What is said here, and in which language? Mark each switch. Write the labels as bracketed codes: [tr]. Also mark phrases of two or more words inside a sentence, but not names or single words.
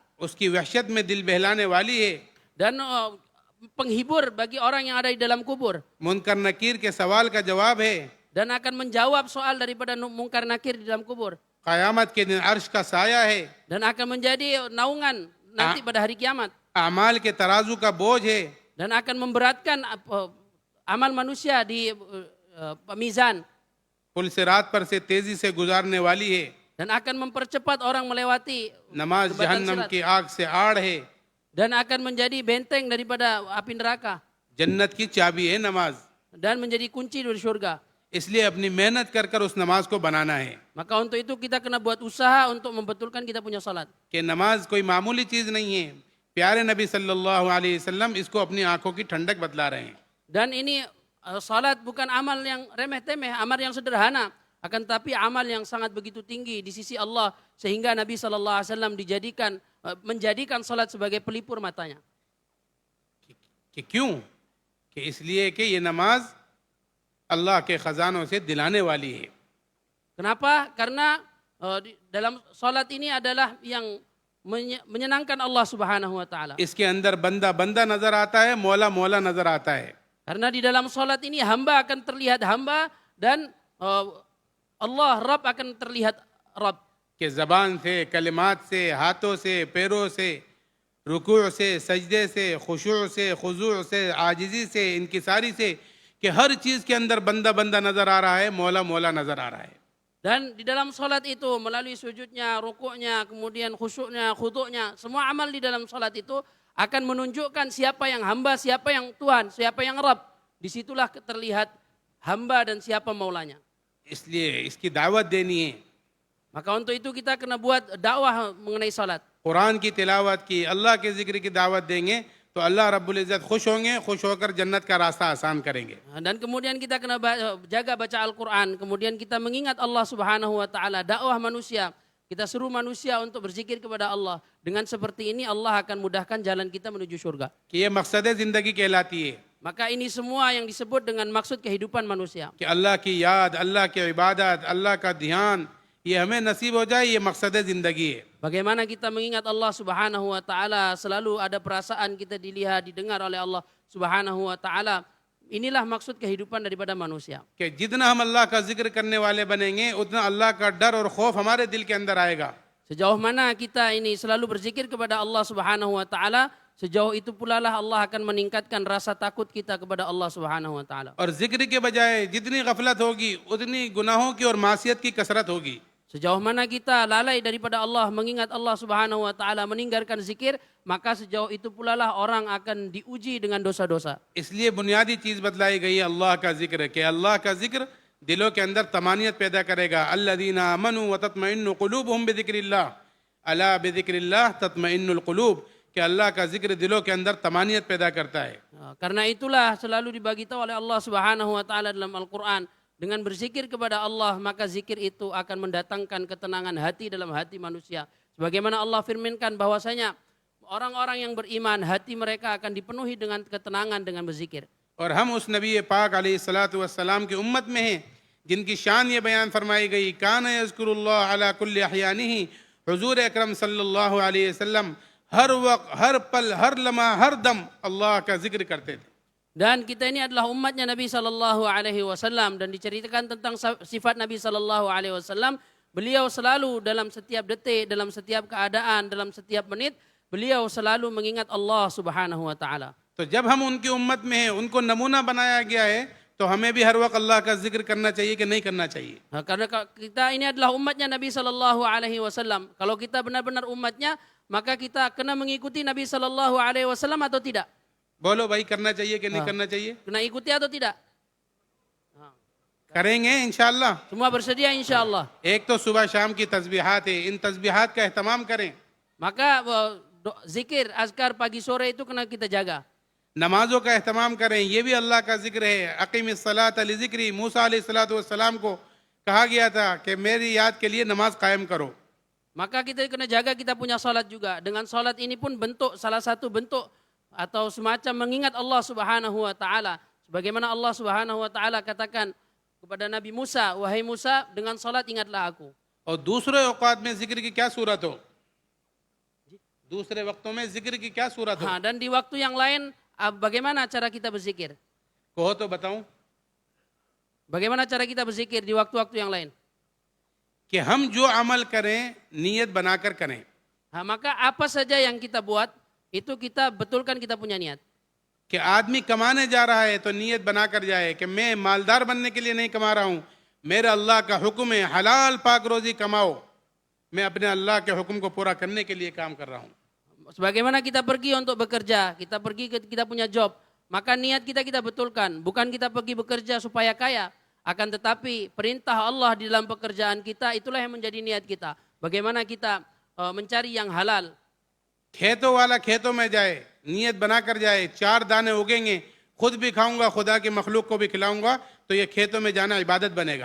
[hi] उसकी वहशत में दिल बहलाने वाली है। [ms] dan penghibur bagi orang yang ada di dalam kubur, [hi] मुनकर नकीर के सवाल का जवाब है। [ms] dan akan menjawab soal daripada mungkar nakir di dalam kubur, [hi] क़यामत के दिन अर्श का साया है। [ms] dan akan menjadi naungan nanti pada hari kiamat, [hi] अमाल के तराजू का बोझ है। [ms] dan akan memberatkan amal manusia di mizan, [hi] पुल सिरात पर से तेजी से गुजारने वाली है। [ms] dan akan mempercepat orang melewati [hi] नमाज [ms] jembatan [hi] जहन्नम [ms] sirat, [hi] की आग से आड़ है। [ms] dan akan menjadi benteng daripada api neraka, [hi] जन्नत की चाबी है नमाज, [ms] dan menjadi kunci dari surga. [hi] इसलिए अपनी मेहनत कर कर उस नमाज को बनाना है। [ms] Maka untuk itu kita kena buat usaha untuk membetulkan kita punya salat. [hi] कि नमाज कोई मामूली चीज़ नहीं है। प्यारे नबी [ar] صلى الله عليه وسلم [hi] इसको अपनी आंखों की ठंडक बतला रहे हैं। [ms] Dan ini salat bukan amal yang remeh-temeh, amal yang sederhana, akan tapi amal yang sangat begitu tinggi di sisi Allah, sehingga Nabi [ar] صلى الله عليه وسلم [ms] menjadikan salat sebagai pelipur matanya. [hi] कि क्यों? कि इसलिए कि ये नमाज अल्लाह के ख़जानों से दिलाने वाली है। [ms] Kenapa? Karena dalam salat ini adalah yang menyenangkan Allah [ar] سبحانه وتعالى. [hi] इसके अंदर बंदा बंदा नजर आता है, मौला मौला नजर आता है। [ms] Karena di dalam salat ini hamba akan terlihat hamba, dan Allah Rabb akan terlihat Rabb. [hi] कि ज़बान से, कलिमात से, हाथों से, पैरों से, रुकू से, सजदे से, खुशू से, खुजू से, आजिज़ी से, इनकिसारी से कि हर चीज के अंदर बंदा बंदा नजर आ रहा है, मौला मौला नजर आ रहा है. [ms] Dan di dalam salat itu melalui sujudnya, rukuknya, kemudian khusyuknya, khudu'nya, semua amal di dalam salat itu akan menunjukkan siapa yang hamba, siapa yang Tuhan, siapa yang Rabb. Disitulah terlihat hamba dan siapa maulanya. [hi] इसलिए इसकी दावत देनी है. [ms] Maka untuk itu kita kena buat dakwah mengenai salat. [hi] कुरान की तिलावत की, अल्लाह के जिक्र की दावत देंगे तो अल्लाह [ar] رب العزة [hi] खुश होंगे, खुश होकर जन्नत का रास्ता आसान करेंगे. [ms] Dan kemudian kita kena jaga baca Al-Quran. Kemudian kita mengingat Allah [ar] سبحانه وتعالى, [ms] dakwah manusia. Kita seru manusia untuk berzikir kepada Allah. Dengan seperti ini Allah akan mudahkan jalan kita menuju surga. [hi] कि ये मकसद ज़िंदगी कहलाती है [ms] Maka ini semua yang disebut dengan maksud kehidupan manusia. [hi] कि अल्लाह की याद, अल्लाह की इबादत, अल्लाह का ध्यान ये हमें नसीब हो जाए, ये मकसद ज़िंदगी है. [ms] Bagaimana kita mengingat Allah [ar] سبحانه وتعالى, [ms] selalu ada perasaan kita dilihat, didengar oleh Allah [ar] سبحانه وتعالى. [ms] Inilah maksud kehidupan daripada manusia. [hi] कि जितना हम अल्लाह का जिक्र करने वाले बनेंगे उतना अल्लाह का डर और खौफ हमारे दिल के अंदर आएगा. [ms] Sejauh mana kita ini selalu berzikir kepada Allah [ar] سبحانه وتعالى, [ms] sejauh itu pula lah Allah akan meningkatkan rasa takut kita kepada Allah [ar] سبحانه وتعالى. [hi] और जिक्र के बजाय जितनी गफलत होगी उतनी गुनाहों की और मासियत की कसरत होगी. [ms] Sejauh mana kita lalai daripada Allah, mengingat Allah [ar] سبحانه وتعالى, [ms] meninggalkan zikir, maka sejauh itu pula lah orang akan diuji dengan dosa-dosa. [hi] इसलिए बुनियादी चीज़ बतलाई गई है अल्लाह का जिक्र, कि अल्लाह का जिक्र दिलों के अंदर तमानियत पैदा करेगा. [ar] الذين آمنوا وتطمئن قلوبهم بذكر الله ألا بذكر الله تطمئن القلوب, [hi] कि अल्लाह का जिक्र दिलों के अंदर तमानियत पैदा करता है. [ms] Karena itulah selalu dibagi tahu oleh Allah [ar] سبحانه وتعالى [ms] dalam Al-Quran, dengan berzikir kepada Allah, maka zikir itu akan mendatangkan ketenangan hati dalam hati manusia. Sebagaimana Allah firmankan bahwasanya orang-orang yang beriman, hati mereka akan dipenuhi dengan ketenangan dengan berzikir. [hi] और हम उस नबी पाक [ar] عليه الصلاة والسلام [hi] की उम्मत में हैं जिनकी शान ये बयान फरमाई गई, [ar] كان يذكر الله على كل أحيانه, [hi] हुजूर अकरम [ar] صلى الله عليه وسلم [hi] हर वक्त, हर पल, हर लम्हा, हर दम अल्लाह का जिक्र करते थे. [ms] Dan kita ini adalah umatnya Nabi [ar] صلى الله عليه وسلم, [ms] dan diceritakan tentang sifat Nabi [ar] صلى الله عليه وسلم. [ms] Beliau selalu dalam setiap detik, dalam setiap keadaan, dalam setiap menit, beliau selalu mengingat Allah [ar] سبحانه وتعالى. [hi] तो जब हम उनकी उम्मत में हैं, उनको नमूना बनाया गया है, तो हमें भी हर वक्त अल्लाह का जिक्र करना चाहिए कि नहीं करना चाहिए. [ms] Nah, karena kita ini adalah umatnya Nabi [ar] صلى الله عليه وسلم. [ms] Kalau kita benar-benar umatnya, maka kita kena mengikuti Nabi [ar] صلى الله عليه وسلم [ms] atau tidak? [hi] बोलो भाई, करना चाहिए कि नहीं करना चाहिए? [ms] Kena ikuti atau tidak? [hi] करेंगे इंशाअल्लाह. [ms] Semua bersedia [ar] إن شاء الله. [hi] एक तो सुबह शाम की तस्बीहात है, इन तस्बीहात का एहतमाम करें. [ms] Maka zikir, azkar pagi sore itu kena kita jaga. [hi] नमाजों का एहतमाम करें, ये भी अल्लाह का जिक्र है. [ar] أقم الصلاة لذكري, [hi] मूसा अलैहिस्सलाम को कहा गया था कि मेरी याद के लिए नमाज कायम करो. [ms] Maka kita kena jaga kita punya salat juga. Dengan salat ini pun bentuk, salah satu bentuk atau semacam mengingat Allah [ar] سبحانه وتعالى. [ms] Sebagaimana Allah [ar] سبحانه وتعالى [ms] katakan kepada Nabi Musa, wahai Musa, dengan salat ingatlah aku. [hi] और दूसरे औकात में जिक्र की क्या सूरत हो? दूसरे वक्तों में जिक्र की क्या सूरत हो? [ms] Dan di waktu yang lain, bagaimana cara kita berzikir? [hi] कहो तो बताऊं. [ms] Bagaimana cara kita berzikir di waktu-waktu yang lain? [hi] कि हम जो अमल करें नियत बनाकर करें. [ms] Maka apa saja yang kita buat, itu kita betulkan kita punya niat. [hi] कि आदमी कमाने जा रहा है तो नियत बनाकर जाए कि मैं मालदार बनने के लिए नहीं कमा रहा हूँ, मेरा अल्लाह का हुक्म है हलाल पाक रोजी कमाओ, मैं अपने अल्लाह के हुक्म को पूरा करने के लिए काम कर रहा हूँ. [ms] Sebagaimana kita pergi untuk bekerja, kita pergi kita punya job, maka niat kita betulkan. Bukan kita pergi bekerja supaya kaya, akan tetapi perintah Allah di dalam pekerjaan kita, itulah yang menjadi niat kita. Bagaimana kita mencari yang halal. [hi] खेतों वाला खेतों में जाए, नियत बनाकर जाए, 4 दाने उगेंगे, खुद भी खाऊंगा, खुदा की मखलूक को भी खिलाऊंगा, तो ये खेतों में जाना इबादत बनेगा.